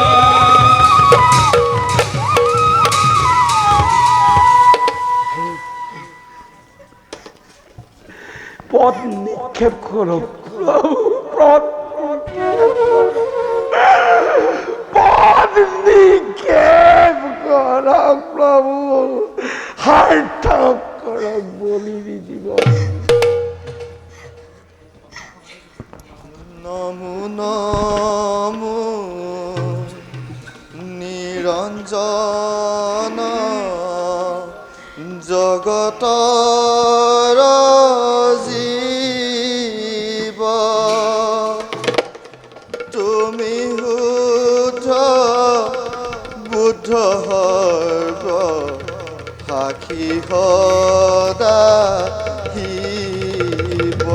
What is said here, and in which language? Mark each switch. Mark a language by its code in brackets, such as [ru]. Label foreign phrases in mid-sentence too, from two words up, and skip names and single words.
[bn] পদ নিক্ষেপ করো প্রভু, পদ নিক্ষেপ করো প্রভু, সাৰ্থক করক বলির জীবন। [as] নমো নমো নিৰঞ্জন জগতৰ জীৱ, তুমি শুদ্ধ বুদ্ধ সৰ্ব সাক্ষী সদা শিৱ।